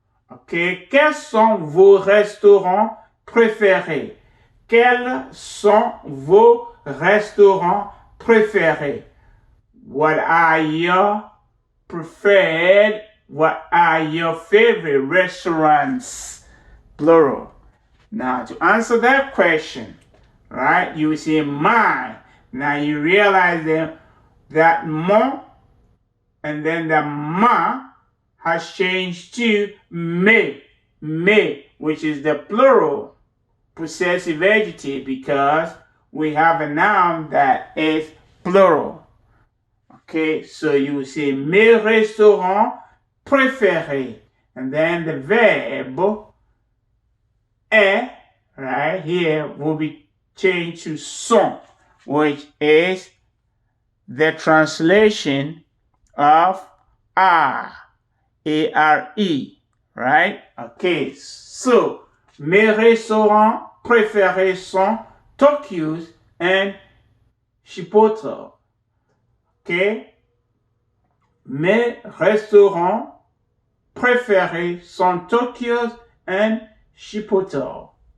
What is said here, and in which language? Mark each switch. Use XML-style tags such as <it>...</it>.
<fr>Okay, quels sont vos restaurants préférés? Quels sont vos restaurants préférés?</fr> <en>What are your preferred, what are your favorite restaurants? Plural. Now, to answer that question, right, you will say my. Now, you realize that mon and then the ma has changed to me, which is the plural possessive adjective because we have a noun that is plural. Okay, so you will say</en> <fr>mes restaurants préférés.</fr> <en>And then the verb est, right here, will be changed to sont, which is the translation of are, A-R-E, right? Okay, so</en> <fr>mes restaurants préférés sont Tokyo's and Chipotle. Okay? Mes restaurants préférés sont Tokyo's and Chipotle.</fr>